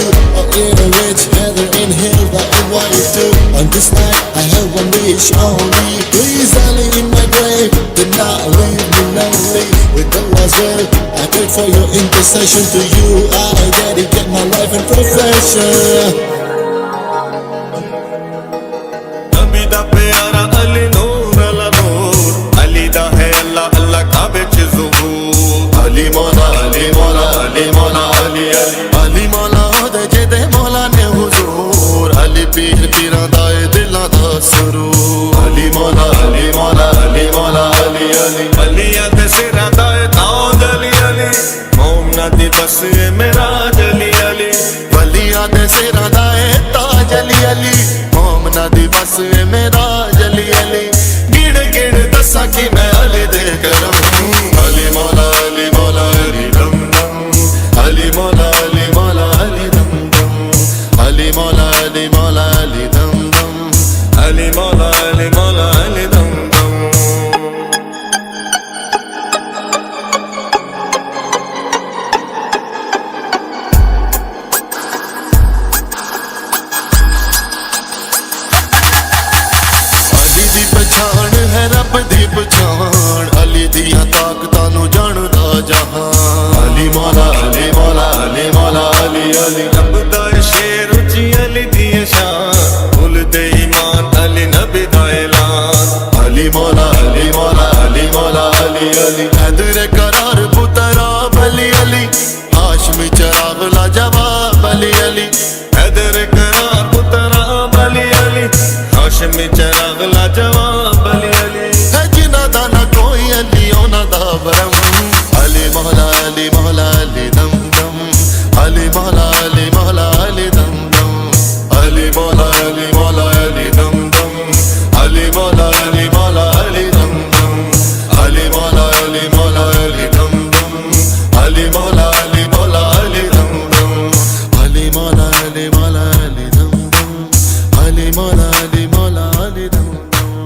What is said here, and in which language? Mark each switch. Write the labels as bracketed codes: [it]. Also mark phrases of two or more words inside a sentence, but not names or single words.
[en] Oh, in a rich heather inhale the NY2. On this night, I have one wish only. Please, Ali, in my grave, do not leave me lonely. With Allah's will, I pray for your intercession. To you, I dedicate my life and profession. [pa] نبی دا پیارا علی نور علیٰ نور علی دا ہے اللہ اللہ کعبے چ ظہور علی مولا علی مولا علی مولا علی علی علی مولا دے جیدے مولا نے حضور علی پیر پیراں دا اے دلاں دا سرور علی مولا علی مولا علی مولا علی علی علیا دے سراں دا اے تاج علی علی مومناں دی بس اے معراج علی علی ولیاں دے سراں دا اے تاج علی علی مومناں دی بس اے معراج علی علی گن گن دساں کہ میں علی دے کرم علی مولا علی دم دم علی مولا علی دم دم علی مولا علی دم دم علی مولا علی دم دم علی دی پچھان ہے رب دی پچھان علی دیاں طاقتاں نوں جاندا جہان علی مولا علی مولا علی مولا علی علی رب دا شیر اچی علی دی شان بھل دے ایمان علی نبی دا اعلان علی مولا علی مولا علی مولا علی علی حیدر کرار پترا علی علی ہاشمی چراغ لاجواب علی علی حیدر کرار پترا علی علی ہاشمی چراغ لاجواب علی علی ہے جنہاں دا نا کوئی علی اوہناں دا بھرم علی مولا علی دم دم علی مولا علی دم دم علی مولا علی دم دم علی مولا علی دم دم علی مولا علی دم دم علی مولا علی دم دم علی مولا علی دم دم علی مولا علی دم دم